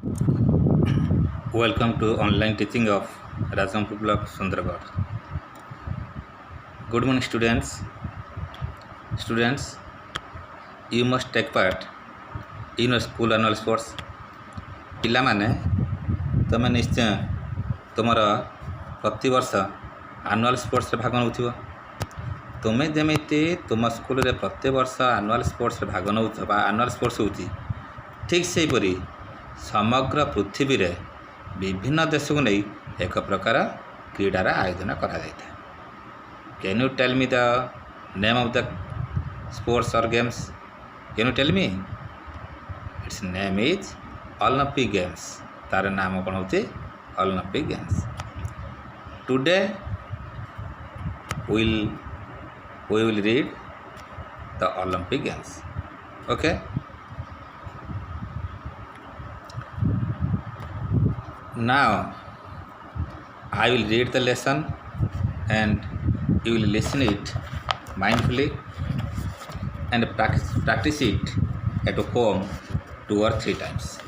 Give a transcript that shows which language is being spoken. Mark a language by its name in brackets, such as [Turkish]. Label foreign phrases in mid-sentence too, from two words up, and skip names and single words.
[English] Welcome to online teaching of Rajampur Block Sundargarh. Good morning students. Students, you must take part in your school annual sports. [Odia] ପିଲାମାନେ ତୁମେ ନିଶ୍ଚୟ ତୁମର ପ୍ରତିବର୍ଷ [English] annual sports [Odia] ଭାଗ ନେଉଥିବ। ତୁମେ ଯେମିତି ତୁମ ସ୍କୁଲରେ ପ୍ରତିବର୍ଷ [English] annual sports [Odia] ଭାଗ ନେଉଛ ବା [English] annual sports [Odia] ହେଉଛି, ଠିକ୍ ସେହିପରି ସମଗ୍ର ପୃଥିବୀରେ ବିଭିନ୍ନ ଦେଶକୁ ନେଇ ଏକ ପ୍ରକାର କ୍ରୀଡ଼ାର ଆୟୋଜନ କରାଯାଇଥାଏ। [English] Can you tell me the name of the sports or games? Can you tell me? Its name is Olympic Games. [Sadri] तार नाम कौन होती? [English] Olympic Games. Today we will read the Olympic Games. Okay. Now I will read the lesson and you will listen it mindfully and practice it at home 2 or 3 times.